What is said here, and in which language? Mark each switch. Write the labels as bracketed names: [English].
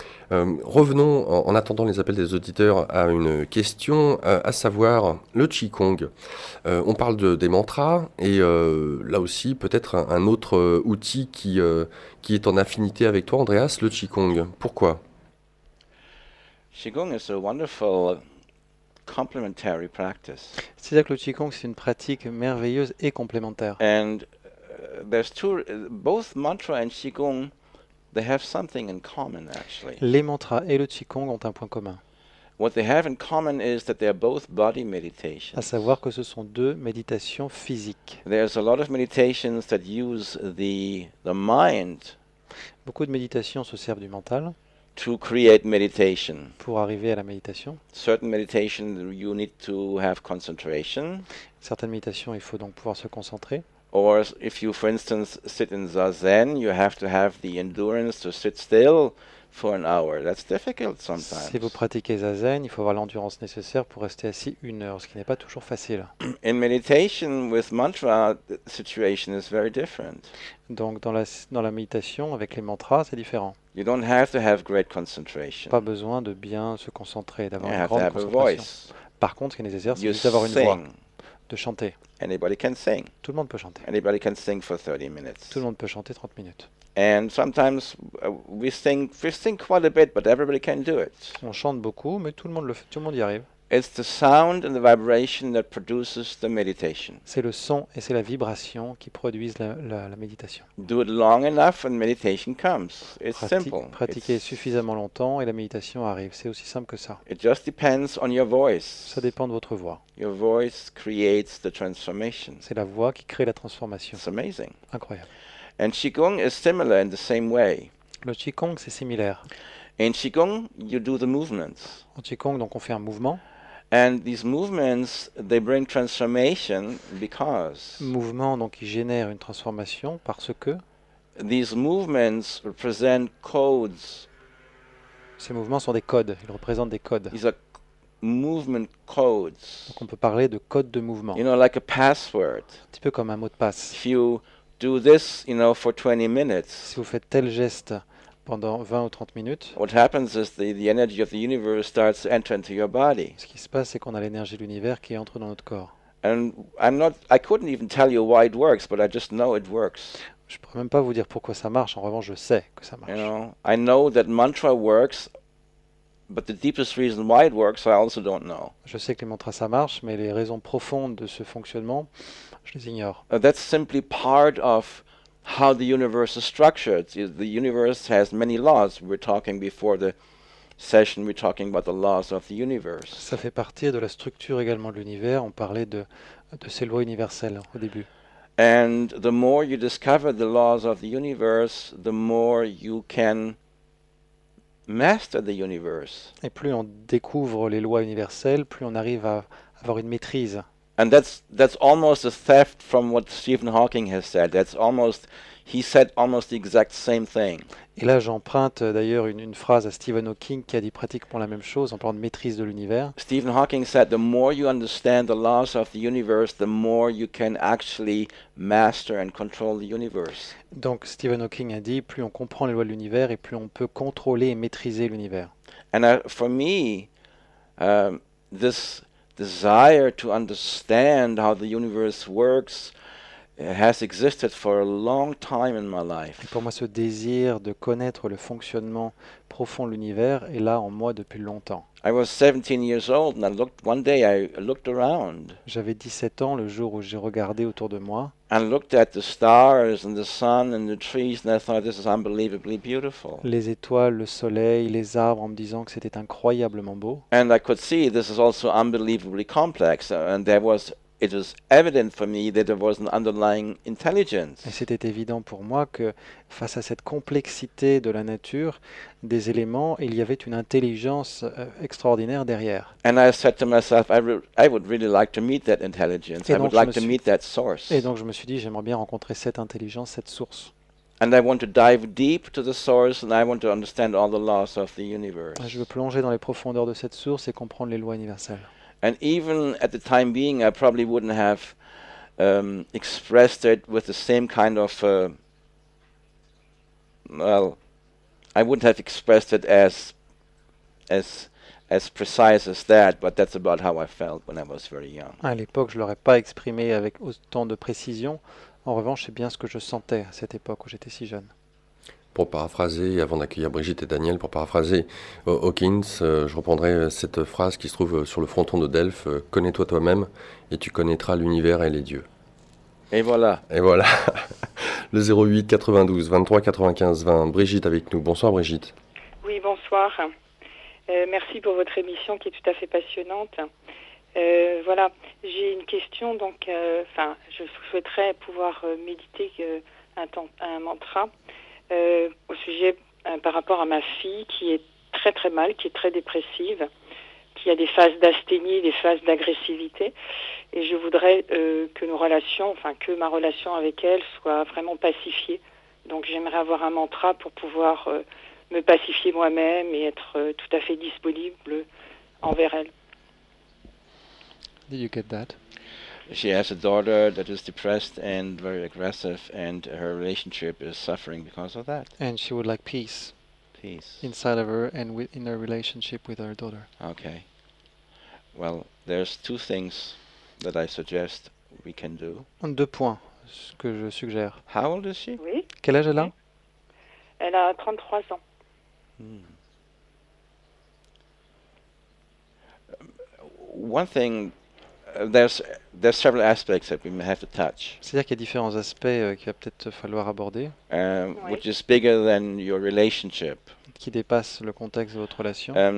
[French] Revenons, en attendant les appels des auditeurs, à une question, à savoir le Qigong. On parle des mantras, et là aussi, peut-être un autre outil qui est en affinité avec toi, Andreas, le Qigong. Pourquoi? [English] Qigong is a wonderful complementary practice. [French] C'est-à-dire que le Qigong, c'est une pratique merveilleuse et complémentaire. [English] And there's both mantra and Qigong, they have something in common, actually. [French] Les mantras et le Qigong ont un point commun. [English] What they have in common is that they are both body meditations. [French] À savoir que ce sont deux méditations physiques. [English] There's a lot of meditations that use the mind. [French] Beaucoup de méditations se servent du mental [English] To create meditation. [French] pour arriver à la méditation. [English] Certain meditation you need to have concentration. [French] Certaines méditations, il faut donc pouvoir se concentrer. [English] Or if you, for instance, sit in Zazen, you have to have the endurance to sit still for an hour. That's difficult sometimes. [French] Si vous pratiquez Zazen, il faut avoir l'endurance nécessaire pour rester assis 1 heure, ce qui n'est pas toujours facile. [English] In meditation with mantra, the situation is very different. [French] Donc dans la méditation, avec les mantras, c'est différent. [English] You don't have to have great concentration. [French] Pas besoin de bien se concentrer, d'avoir [English] You [French] une [English] have to [French] grande [English] have a [French] concentration. [English] voice. [French] Par contre, ce qui est nécessaire, c'est [English] You [French] juste d'avoir une voix, [English] sing. [French] de chanter. [English] Anybody can sing. [French] Tout le monde peut chanter. [English] Anybody can sing for 30 minutes. [French] Tout le monde peut chanter 30 minutes. [English] And sometimes we sing quite a bit, but everybody can do it. [French] On chante beaucoup, mais tout le monde le fait, tout le monde y arrive. [English] It's the sound and the vibration that produces the meditation. [French] C'est le son et c'est la vibration qui produisent la méditation. [English] Do it long enough and meditation comes. It's simple. [French] Pratiquer suffisamment longtemps et la méditation arrive. C'est aussi simple que ça. [English] It just depends on your voice. [French] Ça dépend de votre voix. [English] Your voice creates the transformation. [French] C'est la voix qui crée la transformation. [English] It's amazing. [French] Incroyable. [English] And Qigong is similar in the same way. [French] Le Qigong, c'est similaire. [English] In Qigong, you do the movements. [French] En Qigong, donc on fait un mouvement. [English] And these movements, they bring transformation because [French] Mouvement, donc, qui génère une transformation parce que [English] these movements represent codes. [French] ces mouvements sont des codes, ils représentent des codes. [English] These are movement codes. [French] Donc on peut parler de code de mouvement, [English] You know, like a password. [French] un petit peu comme un mot de passe. [English] If you do this, for 20 minutes, [French] Si vous faites tel geste pendant 20 ou 30 minutes, [English] what happens is the energy of the universe starts to enter into your body. [French] ce qui se passe, c'est qu'on a l'énergie de l'univers qui entre dans notre corps. [English] And I couldn't even tell you why it works, but I just know it works. [French] Je ne pourrais même pas vous dire pourquoi ça marche, en revanche, je sais que ça marche. [English] I know that mantra works, but the deepest reason why it works, I also don't know. [French] Je sais que les mantras ça marche, mais les raisons profondes de ce fonctionnement, je les ignore. [English] That's simply part of how the universe is structured. The universe has many laws. We were talking before the session, we were talking about the laws of the universe. [French] Ça fait partie de la structure également de l'univers. On parlait de ces lois universelles au début. [English] And the more you discover the laws of the universe, the more you can master the universe. [French] Et plus on découvre les lois universelles, plus on arrive à avoir une maîtrise. [English] And that's almost a theft from what Stephen Hawking has said. He said almost the exact same thing. [French] Et là, j'emprunte d'ailleurs une phrase à Stephen Hawking qui a dit pratiquement la même chose en parlant de maîtrise de l'univers. [English] Stephen Hawking said, the more you understand the laws of the universe, the more you can actually master and control the universe. [French] Donc Stephen Hawking a dit, plus on comprend les lois de l'univers et plus on peut contrôler et maîtriser l'univers. [English] And for me, this desire to understand how the universe works has existed for a long time in my life. [French] Et pour moi, ce désir de connaître le fonctionnement profond de l'univers est là en moi depuis longtemps. [English] I was 17 years old and one day I looked around [French] J'avais 17 ans le jour où j'ai regardé autour de moi [English] and looked at the stars and the sun and the trees and I thought this is unbelievably beautiful. [French] les étoiles, le soleil, les arbres en me disant que c'était incroyablement beau. [English] And I could see this is also unbelievably complex and it was evident for me that there was an underlying intelligence. [French] Et c'était évident pour moi que face à cette complexité de la nature, des éléments, il y avait une intelligence extraordinaire derrière. [English] And I said to myself, I would really like to meet that intelligence. I would like to meet that source. [French] Et donc je me suis dit, j'aimerais bien rencontrer cette intelligence, cette source. [English] And I want to dive deep to the source and I want to understand all the laws of the universe. [French] Je veux plonger dans les profondeurs de cette source et comprendre les lois universelles. [English] And even at the time being, I probably wouldn't have expressed it with the same kind of, I wouldn't have expressed it as precise as that, but that's about how I felt when I was very young. [French] À l'époque, je ne l'aurais pas exprimé avec autant de précision. En revanche, c'est bien ce que je sentais à cette époque où j'étais si jeune. Pour paraphraser, avant d'accueillir Brigitte et Daniel, pour paraphraser Hawkins, je reprendrai cette phrase qui se trouve sur le fronton de Delphes, « Connais-toi toi-même et tu connaîtras l'univers et les dieux ». Et voilà. Et voilà. Le 08 92 23 95 20. Brigitte avec nous. Bonsoir Brigitte. Oui, bonsoir. Merci pour votre émission qui est tout à fait passionnante. Voilà, j'ai une question. Donc, je souhaiterais pouvoir méditer un mantra. Au sujet par rapport à ma fille qui est très très mal, qui est très dépressive, qui a des phases d'asthénie, des phases d'agressivité, et je voudrais que ma relation avec elle soit vraiment pacifiée. Donc j'aimerais avoir un mantra pour pouvoir me pacifier moi-même et être tout à fait disponible envers elle. [English] Did you get that? She has a daughter that is depressed and very aggressive, and her relationship is suffering because of that. And she would like peace inside of her and in her relationship with her daughter. Okay. Well, there's two things that I suggest we can do. [French] 2 points que je suggère. [English] How old is she? [French] Oui. Quel âge elle a? Elle a 33 ans. [English] One thing, there's several aspects that we may have to touch. [French] C'est-à-dire qu'il y a différents aspects qu'il va peut-être falloir aborder, [English] Which is bigger than your relationship. [French] qui dépassent le contexte de votre relation.